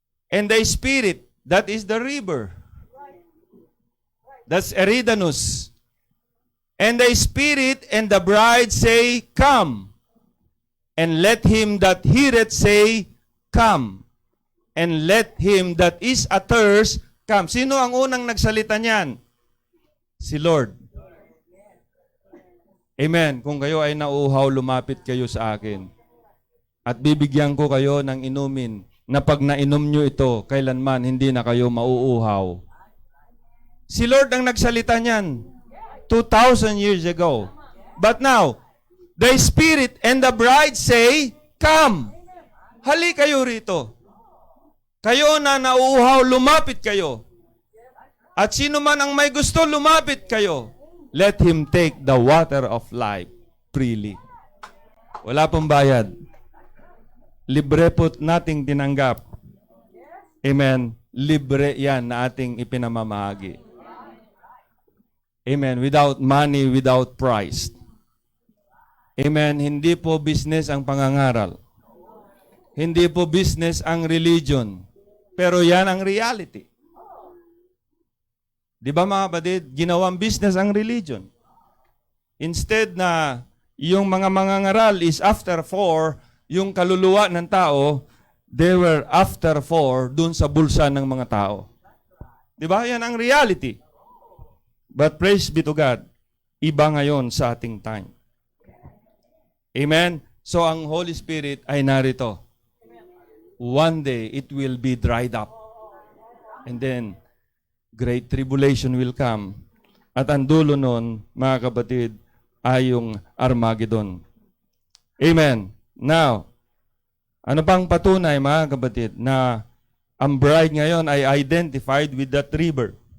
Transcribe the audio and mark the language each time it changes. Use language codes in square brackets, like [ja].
[en] And the Spirit, that is the river. That's Eridanus. And the Spirit and the bride say, come. And let him that heareth say, come. and let him that is athirst come. [tl] Sino ang unang nagsalita niyan? Si Lord. Amen. Kung kayo ay nauuhaw, lumapit kayo sa akin. At bibigyan ko kayo ng inumin na pag nainom nyo ito, kailanman hindi na kayo mauuhaw. Si Lord ang nagsalita niyan 2,000 years ago. [en] But now, the Spirit and the bride say, come. [tl] Hali kayo rito. Kayo na nauuhaw, lumapit kayo. At sino man ang may gusto, lumapit kayo. [en] Let him take the water of life freely. [tl] Wala pong bayad. Libre po nating tinanggap. Amen. Libre yan na ating ipinamamahagi. Amen. [en] Without money, without price. Amen. [tl] Hindi po business ang pangangaral. Hindi po business ang religion. Pero yan ang reality. Di ba mga kapatid? Ginawang business ang religion. Instead na yung mga mangangaral is after 4, yung kaluluwa ng tao, [en] they were after 4 [tl] dun sa bulsa ng mga tao. Di ba? Yan ang reality. [en] But praise be to God, [tl] iba ngayon sa ating time. [en] Amen? [tl] So ang Holy Spirit ay narito. [en] One day, it will be dried up. And then, great tribulation will come. [tl] At ang dulo nun, mga kapatid, ay yung Armageddon. Amen. Now, ano pang patunay, mga kapatid, na ang bride ngayon ay [en] identified with that river.